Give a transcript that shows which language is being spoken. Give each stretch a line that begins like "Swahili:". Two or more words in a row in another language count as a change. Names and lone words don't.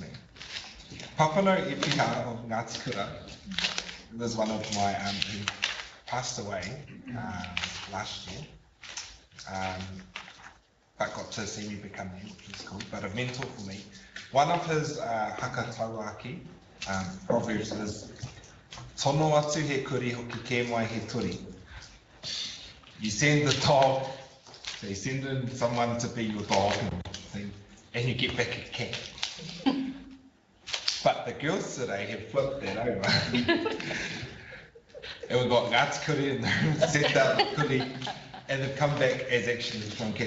English: Papano Ipiha of Ngā Tikura was one of my who passed away last year, but got to see me become me, which is cool. But a mentor for me. One of his
Māori: haka tauaki
English: proverbs is
Māori: tono atu he kuri hoki ke mai he turi.
English: You send the dog, so you send in someone to be your dog and you get back a cat. But the girls today have flipped that over. And we've got Ngā Tikuri in there, sent out the kuri, and they've come back as actually strong cats.